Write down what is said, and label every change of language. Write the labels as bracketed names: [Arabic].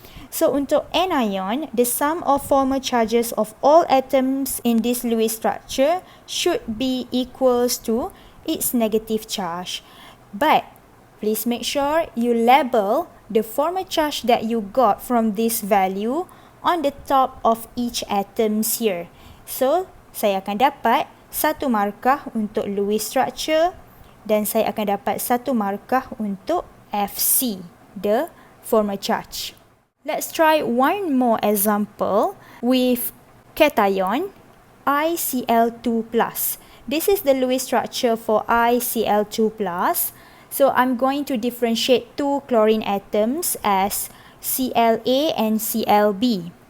[English] So [Malay] untuk [English] anion, the sum of formal charges of all atoms in this Lewis structure should be equals to its negative charge. But please make sure you label the formal charge that you got from this value on the top of each atoms here. [Malay] So saya akan dapat 1 markah untuk Lewis structure dan saya akan dapat 1 markah untuk FC, [English] the formal charge. Let's try one more example with cation ICl2+. This is the Lewis structure for ICl2+. So I'm going to differentiate 2 chlorine atoms as Cla and Clb.